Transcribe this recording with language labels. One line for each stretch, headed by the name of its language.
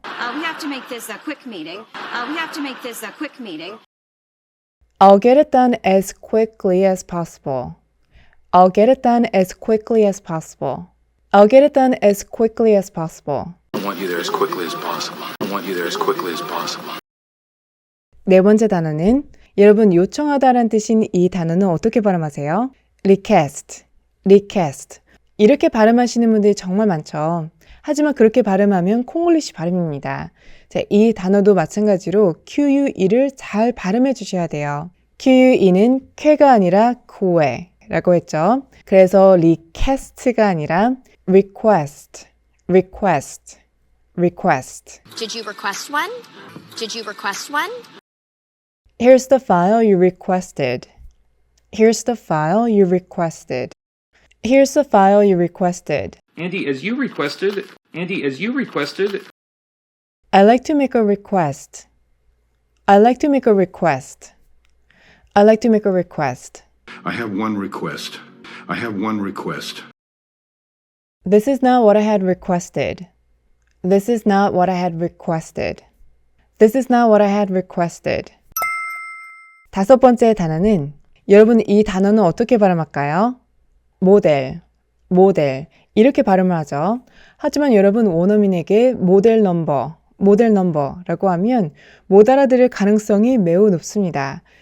English: We have to make this a quick meeting. We have to make this a quick meeting. I'll get it done as quickly as possible. I'll get it done as quickly as possible. I'll get it done as quickly as possible. I want you there as quickly as possible. I want you there as quickly as possible.
Korean: 네 번째 단어는 여러분 요청하다라는 뜻인 이 단어는 어떻게 발음하세요? request, request. 이렇게 발음하시는 분들이 정말 많죠. 하지만 그렇게 발음하면 콩글리시 발음입니다. 자, 이 단어도 마찬가지로 QUE를 잘 발음해 주셔야 돼요. QUE는 쾌가 아니라 코에라고 했죠. 그래서 request가 아니라 request, request, request.
English: Did you request one? Did you request one? Here's the file you requested. Here's the file you requested. Here's the file you requested. Andy, as you requested. Andy, as you requested. I'd like to make a request. I'd like to make a request. I'd like to make a request. I have one request. I have one request. This is not what I had requested. This is not what I had requested. This is not what I had requested.
Korean: 다섯 번째 단어는 여러분 이 단어는 어떻게 발음할까요? 모델, 모델 이렇게 발음을 하죠. 하지만 여러분 원어민에게 모델 넘버라고 하면 못 알아들을 가능성이 매우 높습니다.